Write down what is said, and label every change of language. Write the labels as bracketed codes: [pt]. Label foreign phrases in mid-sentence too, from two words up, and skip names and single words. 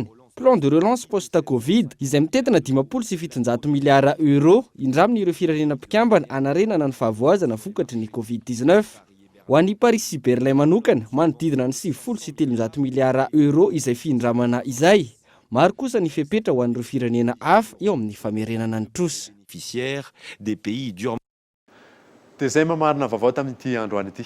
[fr] Plan de relance post-Covid [mg] izay mitentina 507 miliara euro indraminy ireo firenena mpikambana anarenana ny fahavoazana vokatry ny Covid-19. Ho an'i Paris sy Berlin manokana manodidina ny 703 miliara euro izay findramana izay. Maro kosa ny fepetra ho an'ireo firenena hafa eo amin'ny famerenana ny trosy. [fr] Des pays durement. [mg] Dia izay mamarina vaovao tamin'ity androany ity.